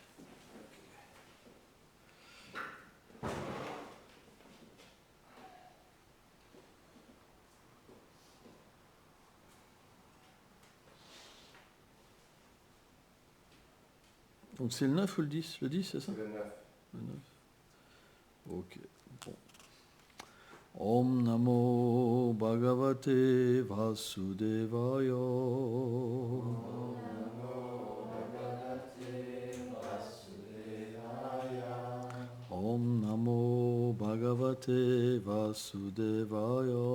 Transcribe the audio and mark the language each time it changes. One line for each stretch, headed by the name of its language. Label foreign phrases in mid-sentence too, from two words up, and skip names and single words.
French: Donc c'est le 9 ou le 10? Le 10, c'est ça? C'est le 9. Le 9. Ok. Bon.
Sanskrit: ॐ नमो भगवते वासुदेवाय. ॐ नमो भगवते वासुदेवाय.